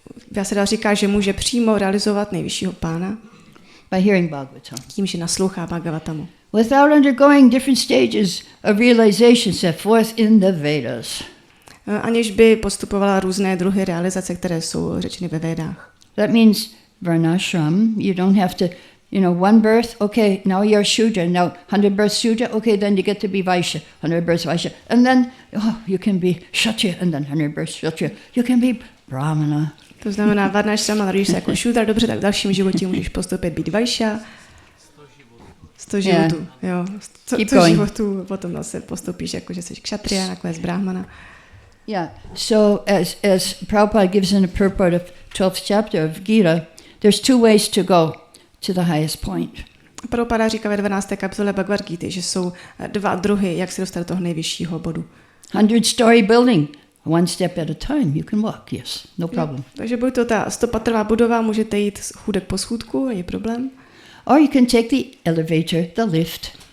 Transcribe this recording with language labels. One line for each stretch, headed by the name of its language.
Czech: Vyasadeva říká, že může přímo realizovat nejvyššího Pána
English: by hearing Bhagavatam.
Czech: Tím, že naslouchá Bhagavatamu.
English: Without undergoing different stages of realization set forth in the Vedas.
Czech: Aniž by postupovala různé druhy realizace, které jsou řečeny ve Védách.
English: That means varnashram. You don't have to, one birth, okay, now you're Shudra, now 100 births Shudra, okay, then you get to be Vaishya, 100 births Vaishya, and then you can be Kshatriya, and then 100 births Kshatriya, you can be Brahmana.
Czech: To znamená, varnashrama, narodíš se jako Shudra, dobře, tak v dalším životě můžeš postupit být Vaishya. 100 životů, jo. 100 životů, potom zase postupíš jako, že jsi Kshatriya, nakonec Brahmana.
English: Yeah, so as Prabhupada gives in the purport of 12th chapter of Gita, there's two ways to go to the highest point.
Czech: Prabhupada říká ve 12. kapitole Bhagavad Gita, že jsou dva druhy, jak se dostat do toho nejvyššího bodu.
English: 100-story building, one step at a time, you can walk, yes, no problem.
Czech: Takže buď to ta 100patrová budova, můžete jít schůdek po schůdku, není problém.
English: Or you can take the elevator, the lift.